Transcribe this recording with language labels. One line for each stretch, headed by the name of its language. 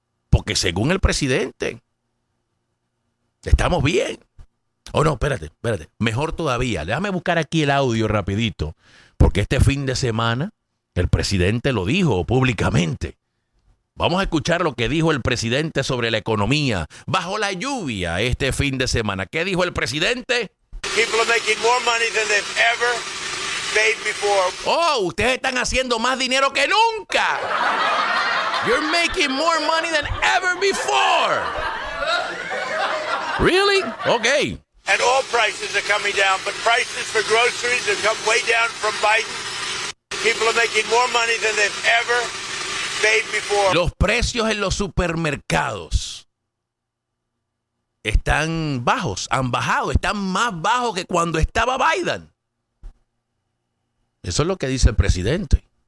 Spanish: Porque según el presidente, estamos bien. Oh, no, espérate. Mejor todavía. Déjame buscar aquí el audio rapidito. Porque este fin de semana el presidente lo dijo públicamente. Vamos a escuchar lo que dijo el presidente sobre la economía bajo la lluvia este fin de semana. ¿Qué dijo el presidente?
English: People are making more money than they've ever made before.
Spanish: Oh, ustedes están haciendo más dinero que nunca.
English: You're making more money than ever before. Really? Okay. And all prices are coming down, but prices for groceries have come way down from Biden. People are making more money than they've ever made before.
Spanish: Los precios en los supermercados están bajos, han bajado, están más bajos que cuando estaba Biden. Eso es lo que dice el presidente.